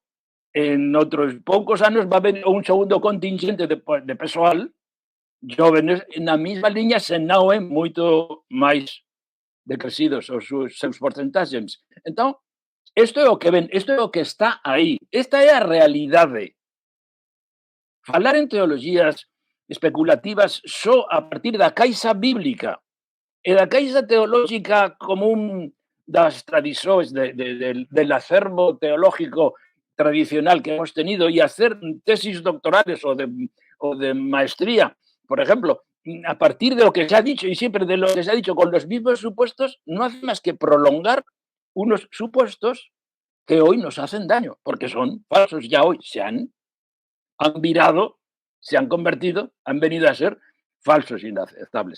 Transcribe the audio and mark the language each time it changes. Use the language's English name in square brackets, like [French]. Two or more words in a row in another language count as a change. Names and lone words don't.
[Galician] En outros poucos anos va haber un segundo contingente de persoal jóvenes na mesma liña, se non é moito máis decrecidos os seus porcentaxes. Entón, isto é o que ven, isto é o que está aí. Esta é a realidade. Falar en teologías especulativas só a partir da caixa bíblica e da caixa teológica común das tradicións [Spanish] del acervo teológico tradicional que hemos tenido y hacer tesis doctorales o de maestría, por ejemplo, a partir de lo que se ha dicho y siempre de lo que se ha dicho con los mismos supuestos, no hace más que prolongar unos supuestos que hoy nos hacen daño, porque son falsos, ya hoy se han virado, se han convertido, han venido a ser falsos, inaceptables.